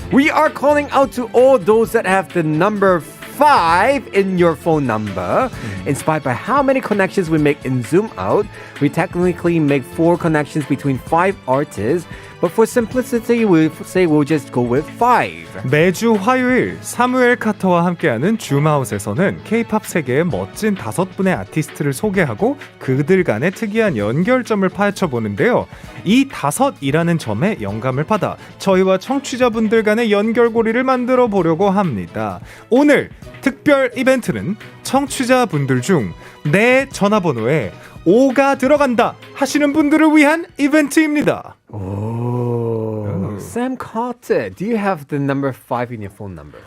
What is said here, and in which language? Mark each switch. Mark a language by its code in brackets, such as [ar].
[en] We are calling out to all those that have the number 5 in your phone number. Inspired by how many connections we make in Zoom Out, we technically make 4 connections between 5 artists. But for simplicity, we'll say we'll just go with 5. [ko] 매주 화요일 사무엘 카터와 함께하는 줌아웃에서는 K-팝 세계의 멋진 5분의 아티스트를 소개하고 그들 간의 특이한 연결점을 파헤쳐 보는데요. 이 5이라는 점에 영감을 받아 저희와 청취자분들 간의 연결고리를 만들어 보려고 합니다. 오늘 특별 이벤트는 청취자분들 중 내 전화번호에 5가 들어간다 하시는 분들을 위한 이벤트입니다. [en] Oh. Sam Carter, do you have the number 5 in your phone number?